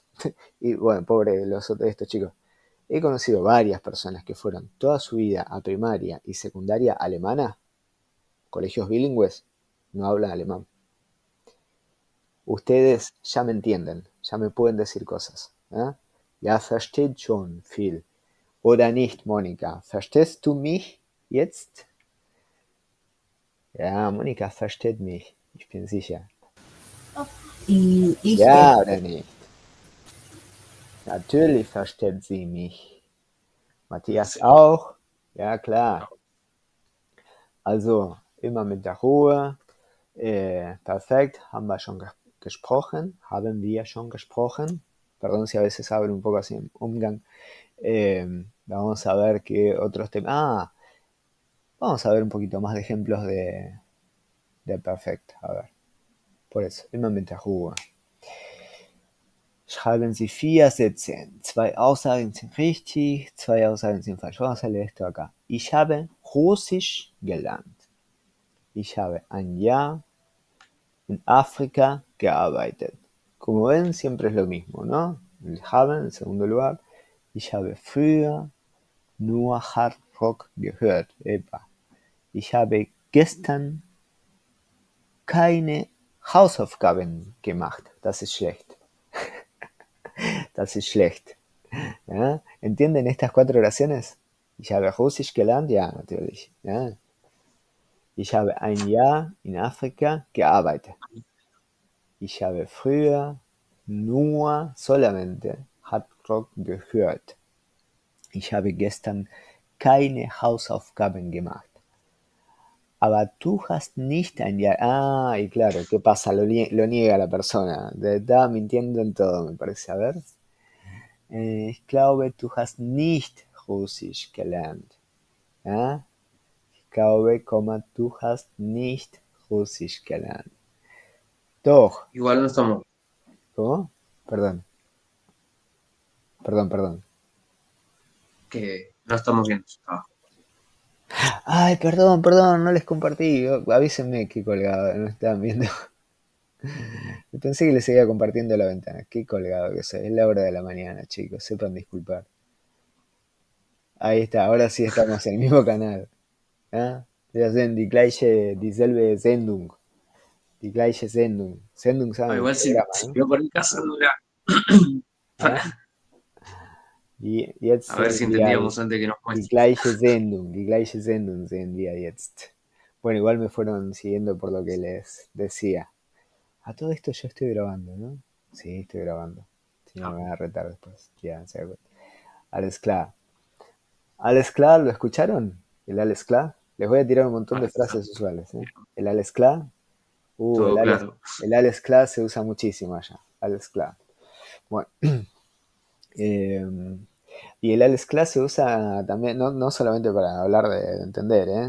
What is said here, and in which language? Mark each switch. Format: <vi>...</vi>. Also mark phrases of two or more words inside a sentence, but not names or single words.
<es>Y bueno, pobre estos chicos. He conocido varias personas que fueron toda su vida a primaria y secundaria alemana, colegios bilingües, no hablan alemán. Ustedes ya me entienden, ya me pueden decir cosas.</es> <de>¿Eh? Ja, versteht schon viel. Oder nicht, Monika? Verstehst du mich jetzt? Ja, Monika versteht mich. Ich bin sicher.</de> <es>Y</es> <de>Ja oder nicht? Natürlich versteht sie mich. Matthias</de> <es>sí.</es> <de>auch? Ja, klar. Also immer mit der Ruhe. Perfekt, haben wir schon gesprochen.</de> <es>Perdón si a veces hablo un poco así en Umgang. Vamos a ver qué otros temas. Vamos a ver un poquito más de ejemplos de perfect. A ver, por eso,</es> <de>immer mit der Ruhe. Schreiben Sie 4 Sätze. 2 Aussagen sind richtig, 2 Aussagen sind falsch.</de> <es>Vamos a leer esto acá.</es> <de>Ich habe Russisch gelernt. Ich habe ein Jahr</de> <es>en África</es> <de>gearbeitet.</de> <es>Como ven, siempre es lo mismo, ¿no? El haben en segundo lugar.</es> <de>Ich habe früher nur</de> <en>Hard Rock</en> <de>gehört.</de> <es>Epa.</es> <de>Ich habe gestern keine Hausaufgaben gemacht. Das ist schlecht. Das ist schlecht. ¿Ja?</de> <es>¿Entienden estas 4 oraciones?</es> <de>Ich habe Russisch gelernt, ja, natürlich. Ja. Ich habe ein Jahr in Afrika gearbeitet. Ich habe früher nur solamente</de> <en>Hard Rock</en> <de>gehört. Ich habe gestern keine Hausaufgaben gemacht. Aber du hast nicht ein Jahr.</de> <es>Y claro, ¿qué pasa? Lo niega la persona. Está mintiendo en todo, me parece. A ver.</es> <de>Ich glaube, du hast nicht Russisch gelernt. ¿Ah? Ich glaube, du hast nicht Russisch gelernt. Doch.</de> <es>Igual no estamos, ¿Cómo? Perdón. Perdón. que no estamos viendo su trabajo. Ay, perdón, no les compartí. Avísenme que colgado, no estaban viendo. Pensé que les seguía compartiendo la ventana. Qué colgado que soy. Es la hora de la mañana, chicos. Sepan disculpar. Ahí está, ahora sí estamos en el mismo canal. ¿Ah?</es> <de>Ya sehen die gleiche, dieselbe Sendung. Die gleiche Sendung. Sendung</de> <es>O saben, el igual programa, si ¿no? veo por el caso,</es> <de>¿Ah? Jetzt</de> <es>a ver</es> <de>sehen</de> <es>si</es> <de>wir</de> <es>entendíamos antes que nos</es> <de>die</de> <es>muestres.</es> <de>gleiche Sendung. Die gleiche Sendung sehen wir jetzt.</de> <es>Bueno, igual me fueron siguiendo por lo que les decía. A todo esto yo estoy grabando, ¿no? Sí, estoy grabando. Si no Ah, me van a retar después. Ya, se da cuenta.</es> <de>Alles klar. Alles klar,</de> <es>¿lo escucharon? El</es> <de>alles klar.</de> <es>Les voy a tirar un montón de ahora está frases usuales, ¿eh? El</es> <de>alles klar.</de> <es>todo claro. El</es> <de>alles klar</de> <es>se usa muchísimo allá.</es> <de>Alles klar.</de> <es>Bueno, eh, y el</es> <de>alles klar</de> <es>se usa también, no solamente para hablar de entender, ¿eh?</es>